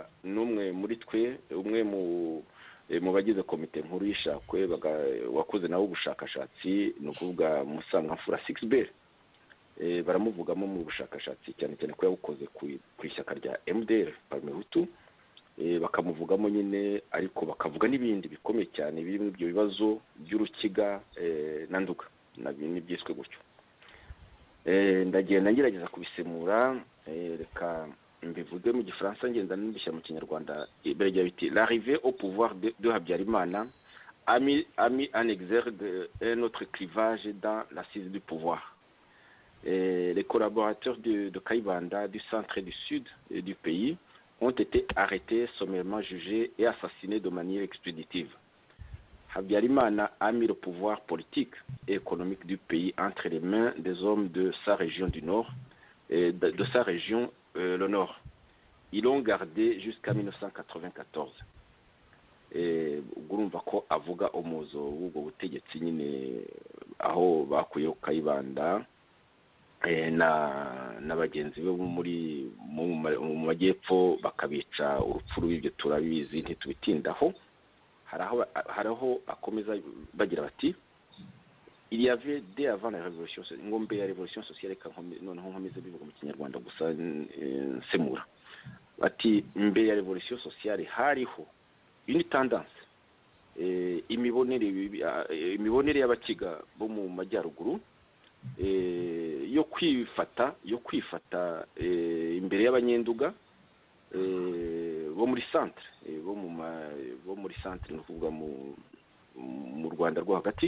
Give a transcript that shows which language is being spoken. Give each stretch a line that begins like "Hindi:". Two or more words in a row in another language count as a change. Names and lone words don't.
Kinyarwanda: n'umwe muri twe, umwe mu bagize komite nkuru y'ishakwe wakoze nawe ubushakashatsi, ni ukuvuga Musangamfura Sixbert, baramuvugamo mu bushakashatsi cyane cyane ko yabukoze ku ishyaka rya MDR Parmehutu, bakamuvugamo nyine, ariko bakavuga n'ibindi bikomeye cyane birimo ibyo bibazo by'urukiga na nduga n'ibyiswe gutyo. Ndagenda ngerageza kubisemura, reka mbivuge mu gifaransa ngenda nibishya mu kinyarwanda. Biragira biti
French: l'arrivée au pouvoir de Habyarimana a mis en exergue un autre clivage dans l'assise du pouvoir. Les collaborateurs de Kayibanda du centre et du sud du pays ont été arrêtés, sommairement jugés et assassinés de manière expéditive. Habyarimana a mis le pouvoir politique et économique du pays entre les mains des hommes de sa région du nord, de sa région le nord. Ils l'ont gardé jusqu'à 1994.
Kinyarwanda: Urumva ko avuga umuzo w'ubwo butegetsi nyine aho bakuyeho Kayibanda na bagenzi be mu majyepfo bakabica urupfu rw'ibyo turabizi ntitubitindaho. haraho akomeza bagira bati
French: il y avait dès avant la révolution,
Kinyarwanda: ngombe ya
French: révolution sociale,
Kinyarwanda: noneho nkomeze bivuga mu kinyarwanda gusa semura, bati mbere ya
French: révolution sociale
Kinyarwanda: hariho
French: une tendance,
Kinyarwanda: imibonere y'abakiga bo mu majyaruguru yo kwifata imbere y'abanyenduga bo muri centre, bo muri centre no kuvuga mu Rwanda rwo hagati.